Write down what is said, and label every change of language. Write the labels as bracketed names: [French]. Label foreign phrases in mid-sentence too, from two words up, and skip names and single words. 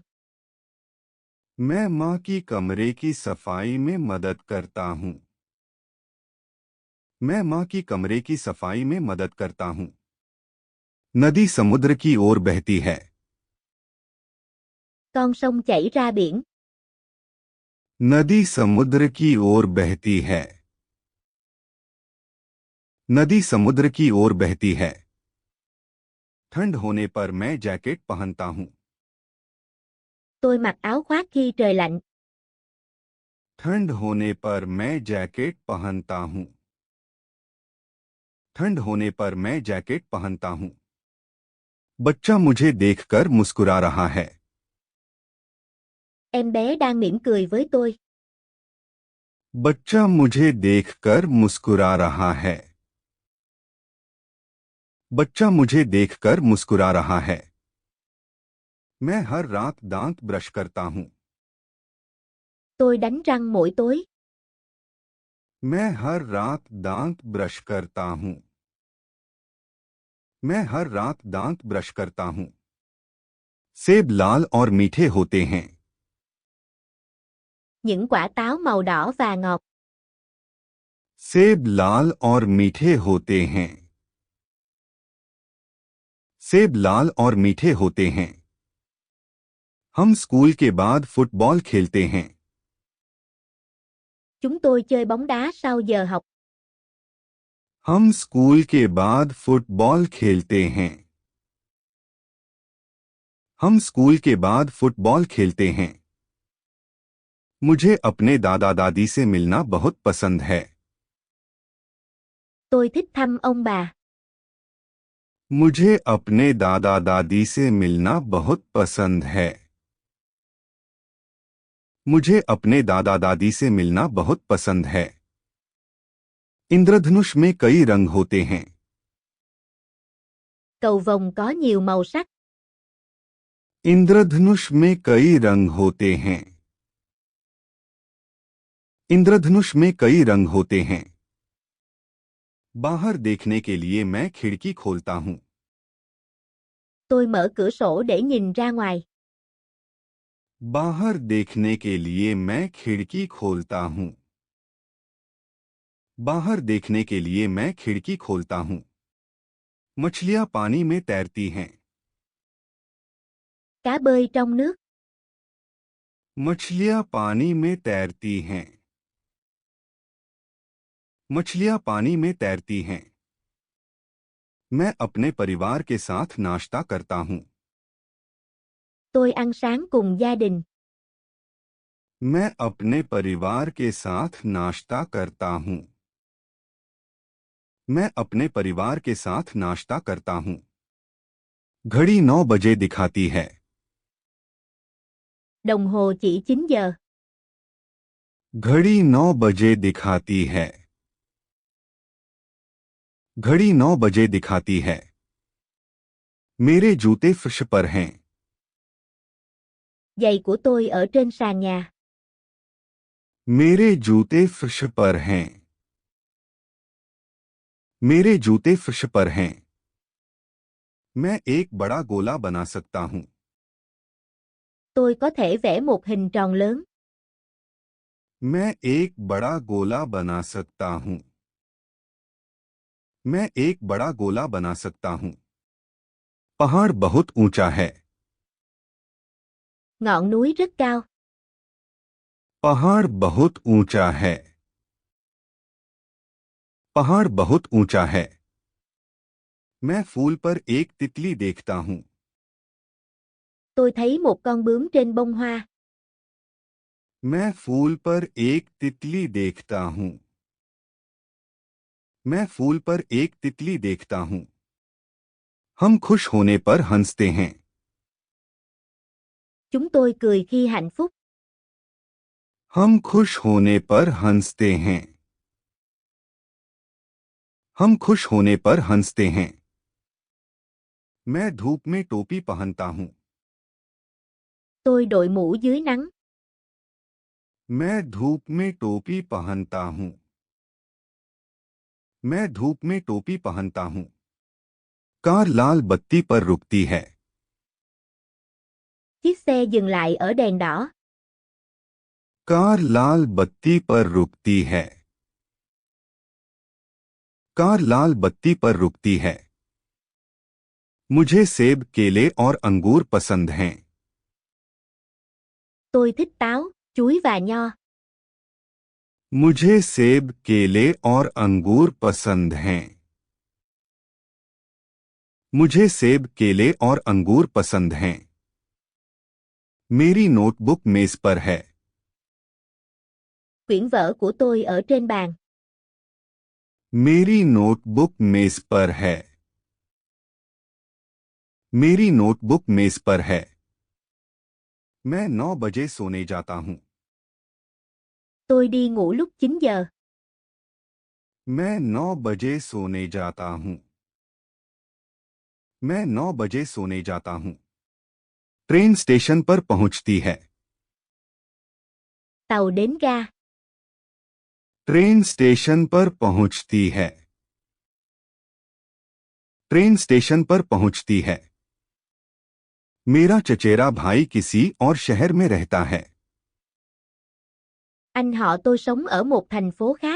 [Hindi] मैं माँ की कमरे की सफाई में मदद करता हूँ। मैं माँ की कमरे की सफाई में मदद करता हूँ। नदी समुद्र की ओर बहती है। [Vietnamese] Con sông chảy ra biển. [Hindi] नदी समुद्र की ओर बहती है। नदी समुद्र की ओर बहती है। ठंड होने पर मैं जैकेट पहनता हूँ। [Vietnamese] Tôi mặc áo khoác khi trời lạnh. [Hindi] ठंड होने पर मैं जैकेट पहनता हूँ। ठंड होने पर मैं जैकेट पहनता हूँ। बच्चा मुझे देखकर मुस्कुरा रहा है। [Vietnamese] Em bé đang mỉm cười với tôi. [Hindi] बच्चा मुझे देखकर मुस्कुरा रहा है। बच्चा मुझे देखकर मुस्कुरा रहा है। मैं हर रात दांत ब्रश करता हूँ। [Vietnamese] Tôi đánh răng mỗi tối. [Hindi] मैं हर रात दांत ब्रश करता हूँ। मैं हर रात दांत ब्रश करता हूँ। सेब लाल और मीठे होते हैं। [Vietnamese] Những quả táo màu đỏ và ngọt. [Hindi] सेब लाल और मीठे होते हैं। सेब लाल और मीठे होते हैं। हम स्कूल के बाद फुटबॉल खेलते हैं। [Vietnamese] Chúng tôi chơi bóng đá sau giờ học. [Hindi] हम स्कूल के बाद फुटबॉल खेलते हैं। हम स्कूल के बाद फुटबॉल खेलते हैं। मुझे अपने दादा दादी से मिलना बहुत पसंद है। [Vietnamese] Tôi thích thăm ông bà. [Hindi] मुझे अपने दादा दादी से मिलना बहुत पसंद है। मुझे अपने दादा दादी से मिलना बहुत पसंद है। इंद्रधनुष में कई रंग होते हैं। [Vietnamese] Cầu vồng có nhiều màu sắc. [Hindi] इंद्रधनुष में कई रंग होते हैं। इंद्रधनुष में कई रंग होते हैं। बाहर देखने के लिए मैं खिड़की खोलता हूँ. [Vietnamese] Tôi mở cửa sổ để nhìn ra ngoài. [Hindi] बाहर देखने के लिए मैं खिड़की खोलता हूँ. बाहर देखने के लिए मैं खिड़की खोलता हूँ. मछलियाँ पानी में तैरती हैं. [Vietnamese] Cá bơi trong nước. [Hindi] मछलियाँ पानी में तैरती हैं. मछलियाँ पानी में तैरती हैं. मैं अपने परिवार के साथ नाश्ता करता हूँ. [Vietnamese] Tôi ăn sáng cùng gia đình. [Hindi] मैं अपने परिवार के साथ नाश्ता करता हूँ. मैं अपने परिवार के साथ नाश्ता करता हूँ. घड़ी 9 बजे दिखाती है. [Vietnamese] Đồng hồ chỉ 9 giờ. [Hindi] घड़ी 9 बजे दिखाती है. घड़ी 9 बजे दिखाती है. मेरे जूते फर्श पर हैं. [Vietnamese] Giày của tôi ở trên sàn nhà. [Hindi] मेरे जूते फर्श पर हैं. मेरे जूते फर्श पर हैं. मैं एक बड़ा गोला बना सकता हूँ. [Vietnamese] Tôi có thể vẽ một hình tròn lớn. [Hindi] मैं एक बड़ा गोला बना सकता हूँ. मैं एक बड़ा गोला बना सकता हूँ. पहाड़ बहुत ऊंचा है. [Vietnamese] Ngọn núi rất cao. [Hindi] पहाड़ बहुत ऊंचा है. पहाड़ बहुत ऊंचा है. मैं फूल पर एक तितली देखता हूँ. [Vietnamese] Tôi thấy một con bướm trên bông hoa. [Hindi] मैं फूल पर एक तितली देखता हूँ. मैं फूल पर एक तितली देखता हूँ. हम खुश होने पर हंसते हैं. [Vietnamese] Chúng tôi cười khi hạnh phúc. [Hindi] हम खुश होने पर हंसते हैं. हम खुश होने पर हंसते हैं. मैं धूप में टोपी पहनता हूँ. [Vietnamese] Tôi đội mũ dưới nắng. [Hindi] मैं धूप में टोपी पहनता हूँ. मैं धूप में टोपी पहनता हूँ. कार लाल बत्ती पर रुकती है. [Vietnamese] Chiếc xe dừng lại ở đèn đỏ. [Hindi] कार लाल बत्ती पर रुकती है. कार लाल बत्ती पर रुकती है. मुझे सेब, केले और अंगूर पसंद हैं. [Vietnamese] Tôi thích táo, chuối và nho. [Hindi] मुझे सेब, केले और अंगूर पसंद हैं. मुझे सेब, केले और अंगूर पसंद हैं. मेरी नोटबुक मेज पर है. [Vietnamese] Quyển vở của tôi ở trên bàn. [Hindi] मेरी नोटबुक मेज पर है. मेरी नोटबुक मेज पर है. मैं 9 बजे सोने जाता हूँ. [Vietnamese] Tôi đi ngủ lúc 9 giờ. [Hindi] मैं 9 बजे सोने जाता हूँ. मैं 9 बजे सोने जाता हूँ. [English] train station [Hindi] पर पहुंचती है. [Vietnamese] Tàu đến ga. [English] train station [Hindi] पर पहुंचती है. [English] train station [Hindi] पर पहुंचती है. मेरा चचेरा भाई किसी और शहर में रहता है. [Vietnamese] Anh họ tôi sống ở một thành phố khác.